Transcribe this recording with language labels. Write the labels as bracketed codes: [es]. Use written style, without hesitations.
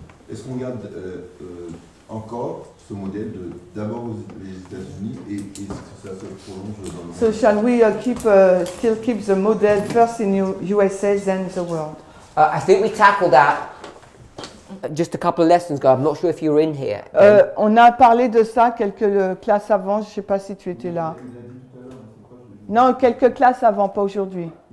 [fr] est-ce qu'on garde encore ce modèle de d'abord les États-Unis et ça se prolonge dans le monde? [en] So shall we still keep the model first in USA, then the world? I think we tackled that just a couple of lessons ago. I'm not sure if you were in here. [fr] On a parlé de ça quelques classes avant, je ne sais pas si tu étais là. Non, quelques classes avant, pas aujourd'hui.